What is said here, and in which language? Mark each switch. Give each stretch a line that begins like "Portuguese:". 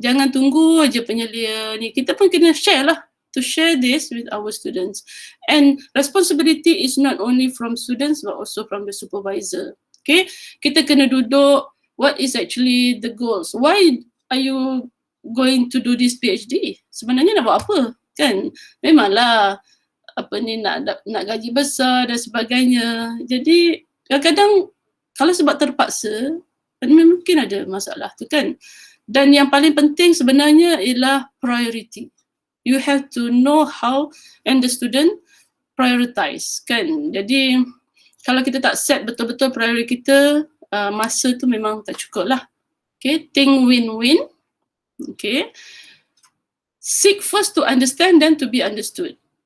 Malay: Jangan tunggu aja penyelia ni. Kita pun kena share lah,
English: to share this with our students. And responsibility is not only from students but also from the supervisor. Okay,
Malay: kita kena duduk,
English: what is actually the goals? Why are you going to do this PhD?
Malay: Sebenarnya nak buat apa? Kan? Memanglah nak gaji besar dan sebagainya. Jadi kadang-kadang kalau sebab terpaksa, mungkin ada masalah tu, kan. Dan yang paling penting sebenarnya ialah priority.
English: You have to know how and the student prioritize, kan.
Malay: Jadi kalau kita tak set betul-betul priority kita, masa tu memang tak cukup lah.
English: Okay, think win-win. Okay, seek first to understand then to be understood.